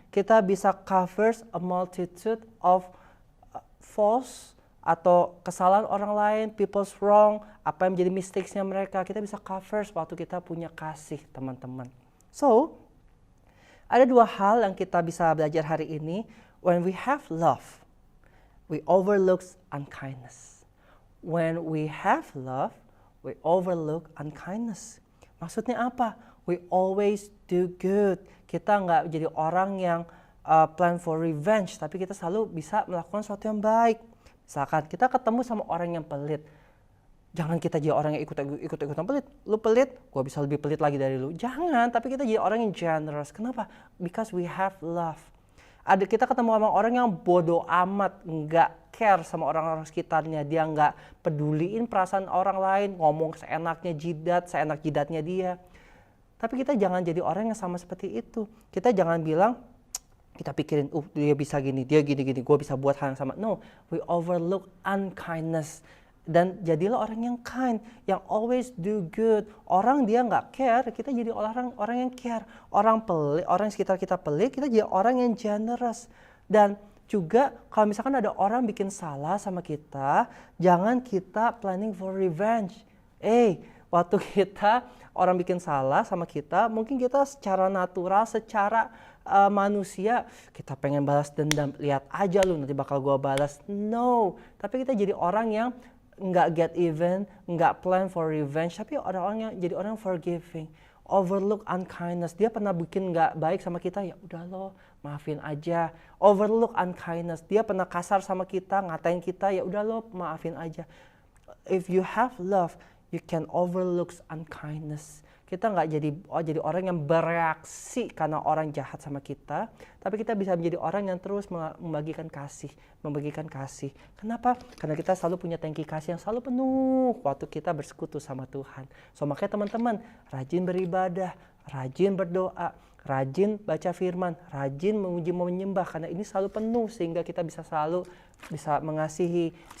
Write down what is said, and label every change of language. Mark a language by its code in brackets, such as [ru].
[id] Kita bisa [en] covers a multitude of faults [id] atau kesalahan orang lain, [en] people's wrong, [id] apa yang menjadi mistakes-nya mereka. Kita bisa covers waktu kita punya kasih, teman-teman. So, ada dua hal yang kita bisa belajar hari ini. [en] When we have love, we overlook unkindness. When we have love, we overlook unkindness. [id] Maksudnya apa? [en] We always do good. [id] Kita nggak jadi orang yang [en] plan for revenge, [id] tapi kita selalu bisa melakukan sesuatu yang baik. Misalkan kita ketemu sama orang yang pelit, jangan kita jadi orang yang ikut-ikutan pelit. Lu pelit, gua bisa lebih pelit lagi dari lu. Jangan, tapi kita jadi orang yang generous. Kenapa? [en] Because we have love. [id] Ada kita ketemu sama orang yang bodoh amat, nggak care sama orang-orang sekitarnya, dia nggak peduliin perasaan orang lain, ngomong seenak jidatnya dia. Tapi kita jangan jadi orang yang sama seperti itu. Kita jangan bilang, kita pikirin, dia bisa gini, dia gini-gini, gue bisa buat hal yang sama. [en] No, we overlook unkindness. [id] Dan jadilah orang yang kind, yang [en] always do good. [id] Orang dia nggak care, kita jadi orang yang care. Orang pelit, orang sekitar kita pelit, kita jadi orang yang generous. Dan juga kalau misalkan ada orang bikin salah sama kita, jangan kita [en] planning for revenge. [id] Waktu kita orang bikin salah sama kita, mungkin kita secara natural, secara manusia, kita pengen balas dendam. Lihat aja lu, nanti bakal gua balas. No, tapi kita jadi orang yang nggak [en] get even, [id] nggak [en] plan for revenge, [id] tapi orang yang jadi orang forgiving. [en] Overlook unkindness. [id] Dia pernah bikin nggak baik sama kita, ya udah lo maafin aja. [en] Overlook unkindness. [id] Dia pernah kasar sama kita, ngatain kita, ya udah lo maafin aja. [en] If you have love, you can overlook unkindness. [id] Kita nggak jadi orang yang bereaksi karena orang jahat sama kita, tapi kita bisa menjadi orang yang terus membagikan kasih. Kenapa? Karena kita selalu punya tangki kasih yang selalu penuh waktu kita bersekutu sama Tuhan. So makanya teman-teman, rajin beribadah, rajin berdoa, rajin baca firman, rajin menyembah, karena ini selalu penuh sehingga kita bisa selalu bisa mengasihi.